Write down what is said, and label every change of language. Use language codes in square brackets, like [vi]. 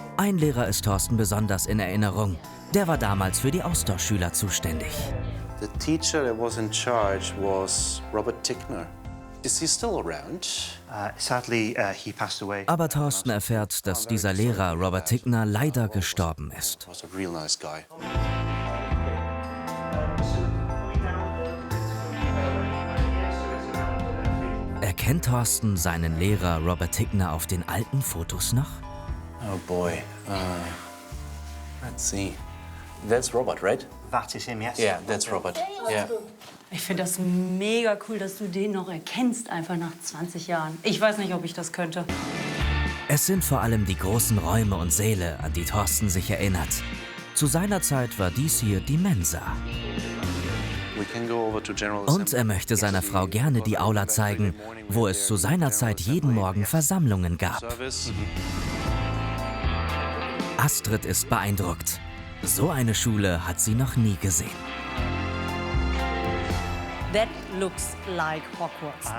[de] Ein Lehrer ist Thorsten besonders in Erinnerung. Der war damals für die Austauschschüler zuständig. [en] The teacher that was in charge was Robert Tickner. Is he still around? Sadly, he passed away. [de] Aber Thorsten erfährt, dass dieser Lehrer Robert Tickner leider gestorben ist. [en] Was a real nice guy. [de] Erkennt Thorsten seinen Lehrer Robert Tickner auf den alten Fotos noch? [en] Oh boy. Let's see. That's Robert, right? That is him, yes. Yeah, that's Robert. Yeah. [de] Ich finde das mega cool, dass du den noch erkennst, einfach nach 20 Jahren. Ich weiß nicht, ob ich das könnte. Es sind vor allem die großen Räume und Säle, an die Thorsten sich erinnert. Zu seiner Zeit war dies hier die Mensa. [en] We can go over to General [de] Und [en] Assembly. [de] er möchte seiner Frau gerne die Aula zeigen, wo es zu seiner Zeit jeden Morgen Versammlungen gab. [en] Service. [de] Astrid ist beeindruckt. So eine Schule hat sie noch nie gesehen. [en] That looks like Hogwarts.